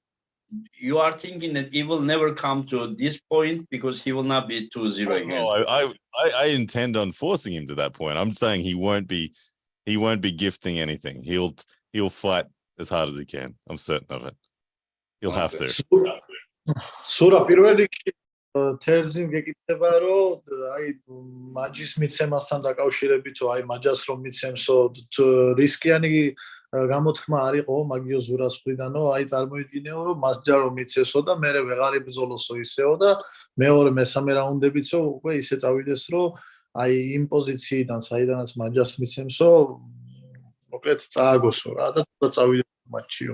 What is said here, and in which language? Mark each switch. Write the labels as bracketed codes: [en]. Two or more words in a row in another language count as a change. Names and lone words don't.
[en] You are thinking that he will never come to this point because he will not be 2-0 again. No, I intend on forcing him to that point. I'm saying he won't be gifting anything. He'll fight as hard as he can. I'm certain of it. He'll have to. Zurab, [ka] პირველ რიგში თერზი მგეკითხება, რომ აი მაჯის მიცემასთან დაკავშირებით, აი მაჯას რომ მიცემსო, რისკიანი გამოთქმა არ იყო მაგიო ზურას მხრიდანო, აი წარმოიდგინეო, რომ მასჯა რომ მიცესო და მე ვეღარ იბრძოლოსო ისეო და მეორე მესამე რაუნდებიცო უკვე ისე წავიდეს, რომ აი იმ პოზიციიდან, საიდანაც მაჯას მიცემსო, მოკლედ წააგოსო რა და წავიდეს მატჩიო.